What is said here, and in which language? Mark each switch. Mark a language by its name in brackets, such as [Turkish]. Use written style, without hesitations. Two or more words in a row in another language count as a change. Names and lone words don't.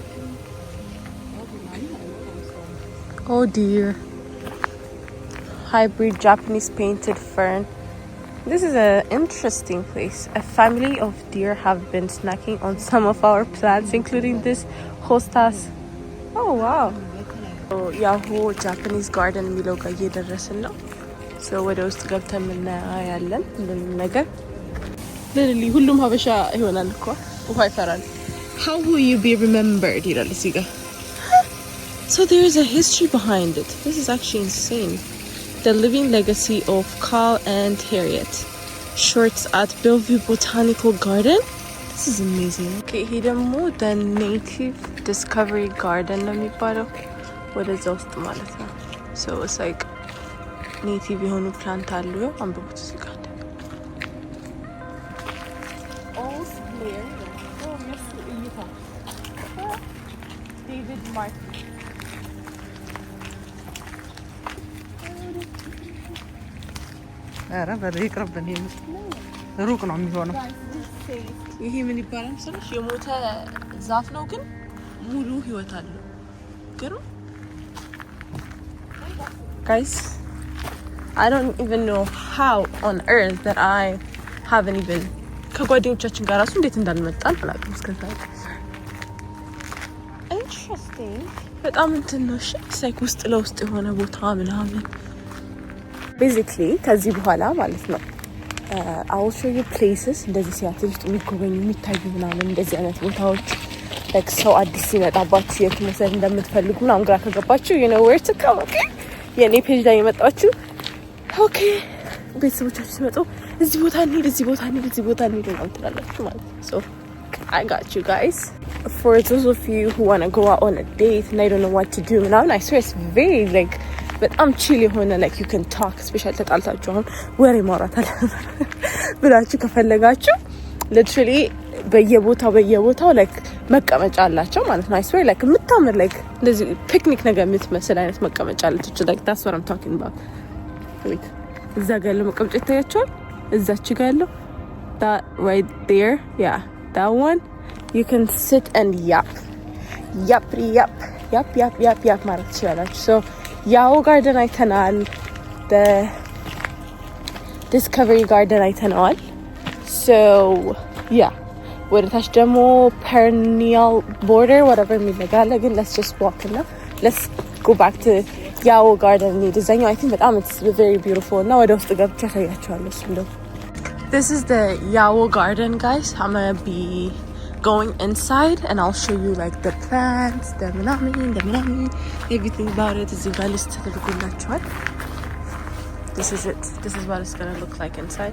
[English] Oh dear hybrid Japanese painted fern This is an interesting place A family of deer have been snacking on some of our plants including this hostas Oh wow So Yahoo Japanese garden [Amharic] የሚለው ጋር እየደረስን ነው [English] So [Amharic] ወደ ውስጥ ገብተን እናያለን ነገር literally ሁሉም ሀበሻ ይሆናል እኮ ውሃ ይፈራል [English] How will you be remembered? [Amharic] ይላል እዚህ ጋር [English] So there is a history behind it. This is actually insane. The living legacy of Carl and Harriet. Shorts at Bellevue Botanical Garden. This is amazing. Okay, here ደግሞ the Native Discovery Garden [Amharic] ነው የሚባለው ወደዛ ውስጥ ማለት ነው። [English] So it's like native [Amharic] የሆኑ ፕላንት አሉ። አንብቡት እዚህ ጋር [English] All clear. Oh, Miss Eva. David Martin. [Amharic] ኧረ በዚህ ይቅርብን። ሩቅ ነው የሚሆነው። ይሄ ምን ይባላል መሰለሽ? የሞተ ዛፍ ነው ግን ሙሉ ህይወት አለው። ግሩም [English] guys, I don't even know how on earth that I haven't even [Amharic] ከጓደኞቻችን ጋር ራሱ እንዴት እንዳልመጣን አላውቅም እስከዛ። interesting በጣም እንትን ነው። እሺ ላይክ ውስጥ ለውስጥ የሆነ ቦታ ምናምን basically ከዚህ በኋላ ማለት ነው [English] I will show you places [Amharic] እንደዚህ ሲያትል ውስጥ የሚጎበኙ የሚታዩ ምናምን እንደዚህ አይነት ቦታዎች like ሰው አዲስ ሲመጣባችሁ የት መውሰድ እንደምትፈልጉ ምናምን ግራ ከገባችሁ [English] you know where to come. [Amharic] okay የኔ ፔጅ ላይ የመጣችሁ okay ቤተሰቦቻችሁ ሲመጡ እዚህ ቦታ እንሂድ እዚህ ቦታ እንሂድ እዚህ ቦታ እንሂድ ምናምን ትላላችሁ ማለት ነው. [English] so I got you guys. For those of you who want to go out on a date and I don't know what to do ምናምን I swear it's very like በጣም chill የሆነ like you can talk especially [Amharic] ተጣልታችሁ አሁን ወሬ ማውራት አለ ብላችሁ ከፈለጋችሁ [English] literally በየቦታው like [Amharic] መቀመጫ አላቸው ማለት ነው. [English] I swear like የምታምር like [Amharic] እንደዚህ ፒክኒክ ነገር የምትመስል አይነት መቀመጫ አለች [English] like that's what I'm talking about. wait [Amharic] እዛ ጋር ያለው መቀመጫ ይታያችኋል? እዛች ጋር ያለው [English] that right there yeah that one you can sit and yap [Amharic] ማለት ትችላላችሁ. so ያው ጋርደን አይተናል [English] the discovery garden [Amharic] አይተናል. [English] so yeah [Amharic] ወደ ታች ደግሞ [English] perennial border whatever [Amharic] የሚባል ግን [English] let's just walk እና let's go back to ያው ጋርደን ዲዛይን I think በጣም it's very beautiful [Amharic] እና ወደ ውስጥ ገብቼ አሳያችኋለሁ እሱ እንደው [English] This is the Yao garden guys. I'm gonna be going inside and I'll show you like the plants, the minami, everything about it is in the list. This is it. This is what it's gonna look like inside.